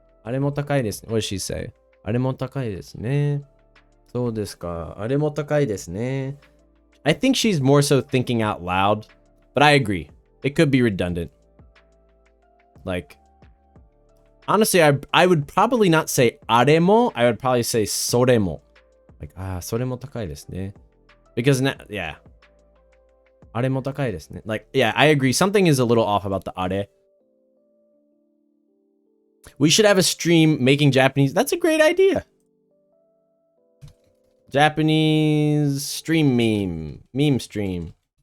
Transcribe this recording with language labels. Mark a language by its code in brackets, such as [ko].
[ja] Aremo takai desu. [en] What does she say? [ja] Aremo takai desu ne. So desu ka. Aremo takai desu ne. [en] I think she's more so thinking out loud, but I agree. It could be redundant. Like, honestly, I would probably not say aremo. I would probably say soremo. [ja] Like, それも高いですね. [en] Because now, yeah. [ja] あれも高いですね. [en] Like, yeah, I agree. Something is a little off about the あれ. We should have a stream making Japanese. That's a great idea. Japanese stream meme stream.